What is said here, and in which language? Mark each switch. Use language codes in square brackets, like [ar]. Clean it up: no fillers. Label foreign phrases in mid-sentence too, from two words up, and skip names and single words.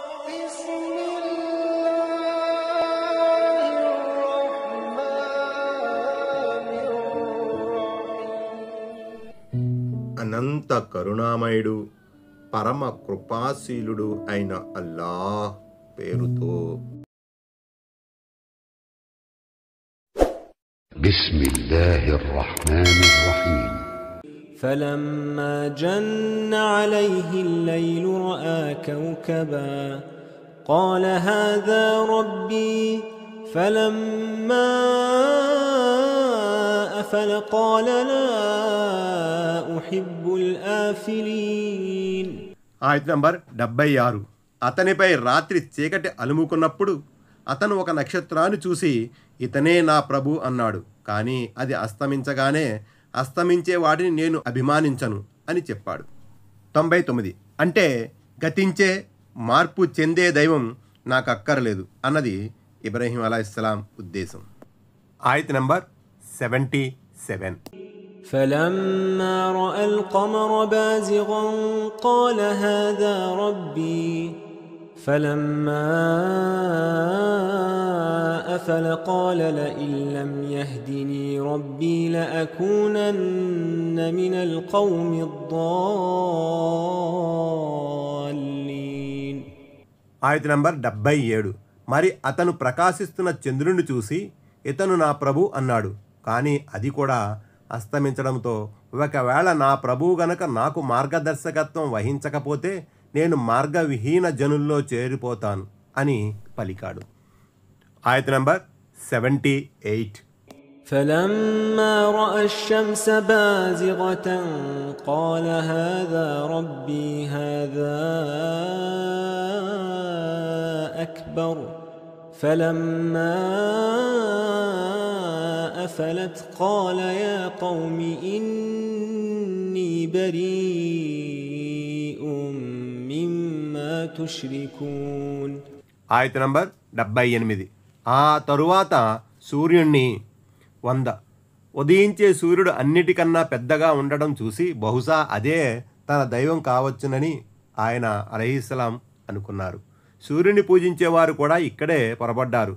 [te] అనంత కరుణామయుడు పరమ కృపాశీలుడు అయిన అల్లాహ్ పేరుతో. [ar] بسم الله الرحمن الرحيم. فلما جن عليه الليل رأى كوكبا قال هذا ربي فلما أفل قال لا أحب الآفلين. [te] ఆయత నంబర్ 76. అతనిపై రాత్రి చీకటి అలుముకున్నప్పుడు అతను ఒక నక్షత్రాన్ని చూసి ఇతనే నా ప్రభు అన్నాడు. కానీ అది అస్తమించగానే అస్తమించే వాటిని నేను అభిమానించను అని చెప్పాడు. 99. అంటే గతించే మార్పు చెందే దైవం నాకు అక్కర్లేదు అన్నది ఇబ్రాహీం అలైహిస్సలాం ఉద్దేశం. ఆయత నంబర్ 77. [ar] فلما رأى القمر بازغا قال هذا ربي فلما أفل قال لئن لم يهدني ربي لأكونن من القوم الضالين. [te] ఆయత నంబర్ 77. మరి అతను ప్రకాశిస్తున్న చంద్రుని చూసి ఇతను నా ప్రభు అన్నాడు. కానీ అది కూడా అస్తమించడంతో ఒకవేళ నా ప్రభువు గనక నాకు మార్గదర్శకత్వం వహించకపోతే నేను మార్గవిహీన జనుల్లో చేరిపోతాను అని పలికాడు. ఆయత నంబర్ 78. [ar] فلما رأى الشمس بازغة قال هذا ربي هذا أكبر فلما أفلت قال يا قوم إني بريء مما تشركون. [te] ఆయత నంబర్ 78. ఆ తరువాత సూర్యుణ్ణి 100 ఉదయించే సూర్యుడు అన్నిటికన్నా పెద్దగా ఉండడం చూసి బహుశా అదే తన దైవం కావచ్చునని ఆయన అలైహిస్సలాం అనుకున్నారు. సూర్యుని పూజించేవారు కూడా ఇక్కడే పొరబడ్డారు.